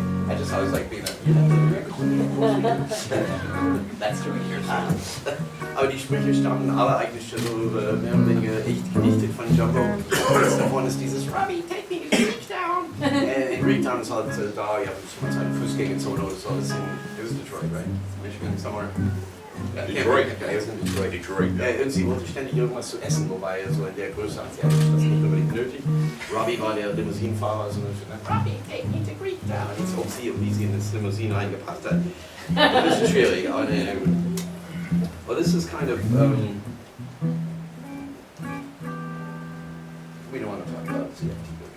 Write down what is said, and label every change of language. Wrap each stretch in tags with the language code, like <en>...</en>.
<en>I just always like being That's true here.</en> <de>Aber die Sprüche stammen alle eigentlich so mehr oder weniger echt gedichtet von Jumbo. Eines davon ist dieses</de> <en>Robbie, take me to Greek Town.</en> <de>In Greek Town ist halt da, ja, man eine Fußgängerzone oder so.</de> <en>It was Detroit, right? Michigan, somewhere. Detroit.</en> <de>Ja, er ist in Detroit. Detroit. Sie wollte ständig irgendwas zu essen, wobei so in der Größe hat sie eigentlich das nicht unbedingt nötig. Robbie war der Limousinenfahrer, so</de> <en>Robbie, take me to Greek Town.</en> <de>Jetzt auch sie, wie sie in das Limousine reingepasst hat. Ein bisschen schwierig, aber ne, gut.</de> <en>Well, this is kind of, we don't want to talk about CFT.</en>